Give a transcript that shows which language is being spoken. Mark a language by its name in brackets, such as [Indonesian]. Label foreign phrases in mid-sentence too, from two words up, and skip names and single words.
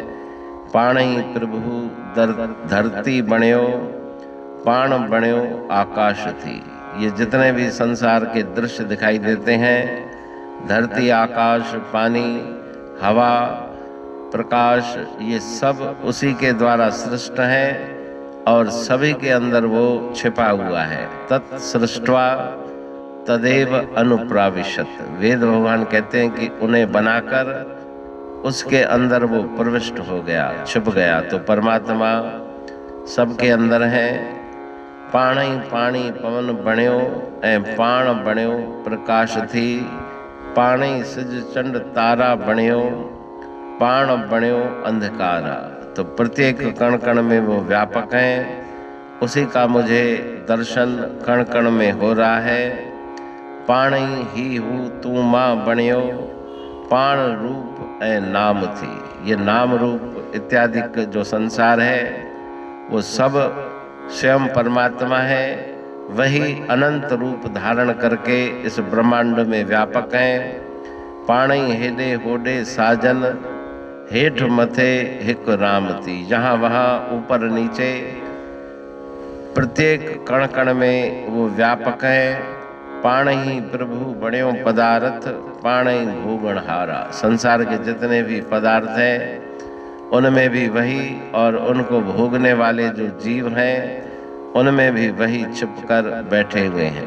[Sindhi] पाणई प्रभु धरती बण्यो, पाण बण्यो आकाश थी। [Hindi] ये जितने भी संसार के दृश्य दिखाई देते हैं, धरती, आकाश, पानी, हवा, प्रकाश, ये सब उसी के द्वारा सृष्ट है और सभी के अंदर वो छिपा हुआ है। [Sanskrit] तत्सृष्ट्वा तदेव अनुप्राविशत। [Hindi] वेद भगवान कहते हैं कि उन्हें बनाकर उसके अंदर वो प्रविष्ट हो गया, छुप गया। तो परमात्मा सबके अंदर है। [Sindhi] पाणी पाणी पवन बण्यो ऐं पाण बण्यो प्रकाश थी। पाणी सिज चंड तारा बण्यो, पाण बण्यो अंधकारा। [Hindi] तो प्रत्येक कण कण में वो व्यापक हैं, उसी का मुझे दर्शन कण कण में हो रहा है। [Sindhi] पाणी ही हूँ तू माँ बण्यो, पाण रूप ऐ नाम थी। [Hindi] ये नाम रूप इत्यादि जो संसार है वो सब स्वयं परमात्मा है। वही अनंत रूप धारण करके इस ब्रह्मांड में व्यापक हैं। [Sindhi] पाणी हेडे होडे साजन, हेठ मथे हिक राम थी। [Hindi] जहाँ वहाँ ऊपर नीचे प्रत्येक कण कण में वो व्यापक है। [Sindhi] पाण ही प्रभु बण्यो पदार्थ, पाण ही भोगणहारा। [Hindi] संसार के जितने भी पदार्थ हैं उनमें भी वही, और उनको भोगने वाले जो जीव हैं उनमें भी वही छिपकर बैठे हुए हैं।